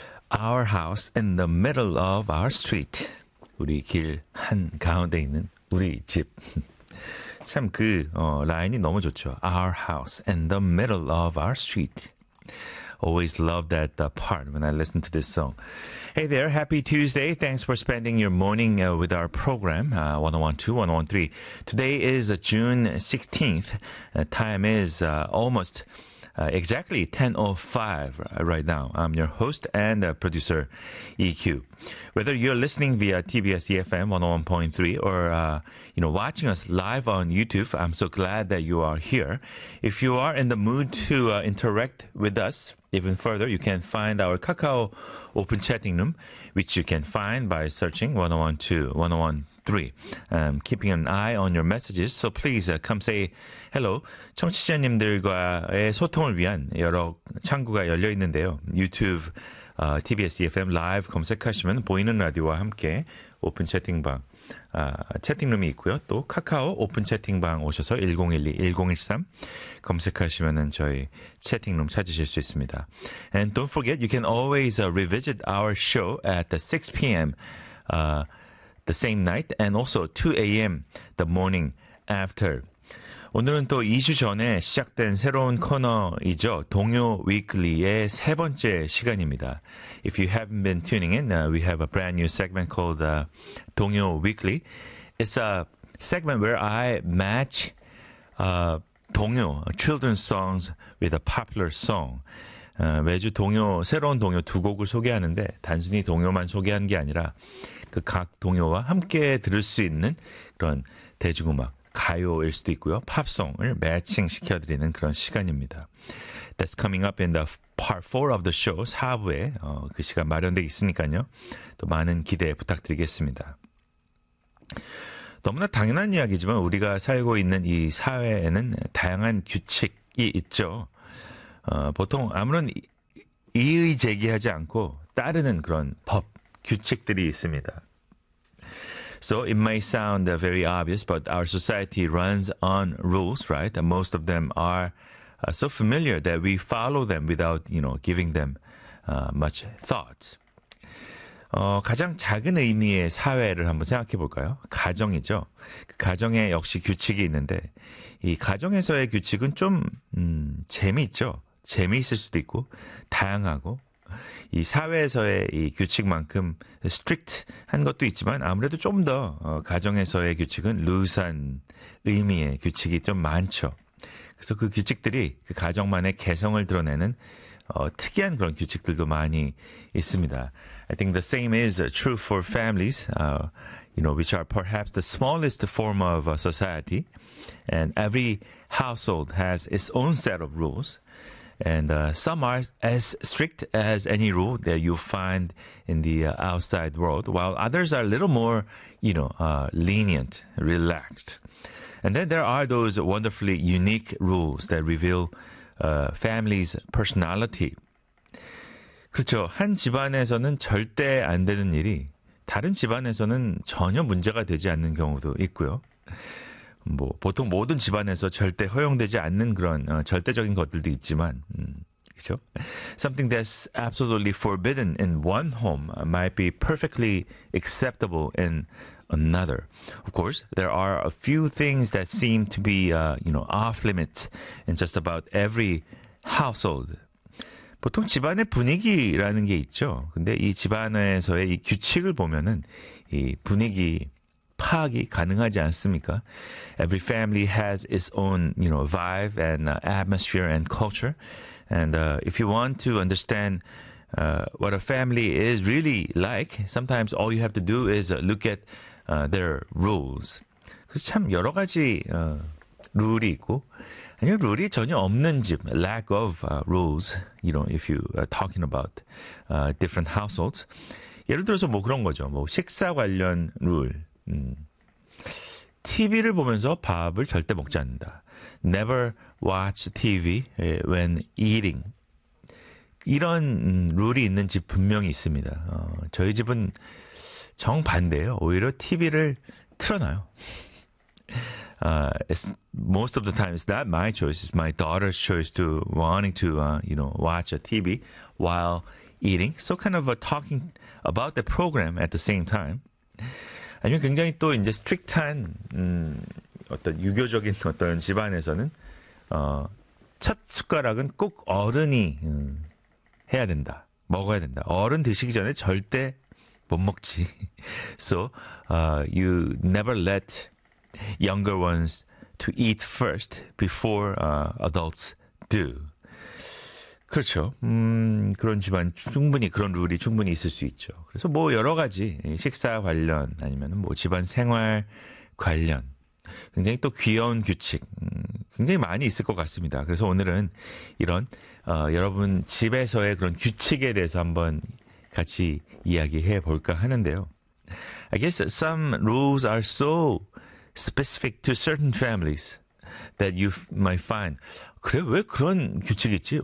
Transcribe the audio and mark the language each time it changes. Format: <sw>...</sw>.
<en>Our House in the middle of our street.</en> <ko>우리 길 한가운데 있는 우리 집. 참 그 라인이 너무 좋죠.</ko> <en>Our House in the middle of our street. Always love that part when I listen to this song. Hey there, happy Tuesday. Thanks for spending your morning with our program, 101.2, 101.3. Today is June 16th. Time is almost... exactly 10:05 right now. I'm your host and producer, EQ. Whether you're listening via TBS EFM 101.3 or you know, watching us live on YouTube, I'm so glad that you are here. If you are in the mood to interact with us even further, you can find our Kakao open chatting room, which you can find by searching 101.2, 101.3. Keeping an eye on your messages, so please come say hello.</en> <ko>청취자님들과의 소통을 위한 여러 창구가 열려 있는데요. YouTube, TBS EFM Live 검색하시면 보이는 라디오와 함께 오픈 채팅방, 채팅룸이 있고요. 또 카카오 오픈 채팅방 오셔서 1012, 1013 검색하시면 저희 채팅룸 찾으실 수 있습니다.</ko> <en>And don't forget, you can always revisit our show at the 6 p.m. The same night and also 2 a.m. the morning after.</en> <ko>오늘은 또 2주 전에 시작된 새로운 코너이죠. 동요 위클리의 세 번째 시간입니다.</ko> <en>If you haven't been tuning in, we have a brand new segment called 동요 위클리. It's a segment where I match 동요, children's songs with a popular song.</en> <ko>매주 동요, 새로운 동요 두 곡을 소개하는데 단순히 동요만 소개한 게 아니라 그 각 동요와 함께 들을 수 있는 그런 대중음악, 가요일 수도 있고요. 팝송을 매칭시켜드리는 그런 시간입니다.</ko> <en>That's coming up in the part 4 of the show,</en> <ko>4부에 그 시간 마련되어 있으니까요. 또 많은 기대 부탁드리겠습니다. 너무나 당연한 이야기지만 우리가 살고 있는 이 사회에는 다양한 규칙이 있죠. 보통 아무런 이의 제기하지 않고 따르는 그런 법, 규칙들이 있습니다.</ko> <en>So it may sound very obvious, but our society runs on rules, right? And most of them are so familiar that we follow them without, you know, giving them much thought.</en> <ko>가장 작은 의미의 사회를 한번 생각해 볼까요? 가정이죠. 그 가정에 역시 규칙이 있는데 이 가정에서의 규칙은 좀 재미있죠. 재미있을 수도 있고 다양하고 이 사회에서의 이 규칙만큼 strict한 것도 있지만 아무래도 좀 더 가정에서의 규칙은 loose한 의미의 규칙이 좀 많죠. 그래서 그 규칙들이 그 가정만의 개성을 드러내는 특이한 그런 규칙들도 많이 있습니다.</ko> <en>I think the same is true for families, you know, which are perhaps the smallest form of society. And every household has its own set of rules. And some are as strict as any rule that you find in the outside world, while others are a little more, you know, lenient, relaxed. And then there are those wonderfully unique rules that reveal family's personality.</en> <ko>그렇죠. 한 집안에서는 절대 안 되는 일이 다른 집안에서는 전혀 문제가 되지 않는 경우도 있고요. 뭐 보통 모든 집안에서 절대 허용되지 않는 그런 절대적인 것들도 있지만 그렇죠?</ko> <en>Something that's absolutely forbidden in one home might be perfectly acceptable in another. Of course, there are a few things that seem to be you know, off limits in just about every household.</en> <ko>보통 집안의 분위기라는 게 있죠. 근데 이 집안에서의 이 규칙을 보면은 이 분위기 파악이 가능하지 않습니까?</ko> <en>Every family has its own, you know, vibe and atmosphere and culture. And if you want to understand what a family is really like, sometimes all you have to do is look at their rules.</en> <ko>그래서 참 여러 가지 룰이 있고 아니면 룰이 전혀 없는 집,</ko> <en>lack of rules, you know, if you are talking about different households.</en> <ko>예를 들어서 뭐 그런 거죠. 뭐 식사 관련 룰. TV를 보면서 밥을 절대 먹지 않는다.</ko> <en>Never watch TV when eating.</en> <ko>이런 룰이 있는 집 분명히 있습니다. 저희 집은 정반대예요. 오히려 TV를 틀어놔요.</ko> <en>Most of the time, it's not my choice. It's my daughter's choice to wanting to, you know, watch a TV while eating. So kind of talking about the program at the same time.</en> <ko>아니면 굉장히 또 이제 strict한 어떤 유교적인 어떤 집안에서는 첫 숟가락은 꼭 어른이 해야 된다. 먹어야 된다. 어른 드시기 전에 절대 못 먹지.</ko> <en>So you never let younger ones to eat first before adults do.</en> <ko>그렇죠. 그런 집안 충분히 그런 룰이 충분히 있을 수 있죠. 그래서 뭐 여러 가지 식사 관련 아니면 뭐 집안 생활 관련 굉장히 또 귀여운 규칙 굉장히 많이 있을 것 같습니다. 그래서 오늘은 이런 여러분 집에서의 그런 규칙에 대해서 한번 같이 이야기해 볼까 하는데요.</ko> <en>I guess some rules are so specific to certain families that you might find</en> <ko>그래 왜 그런 규칙이 있지?</ko>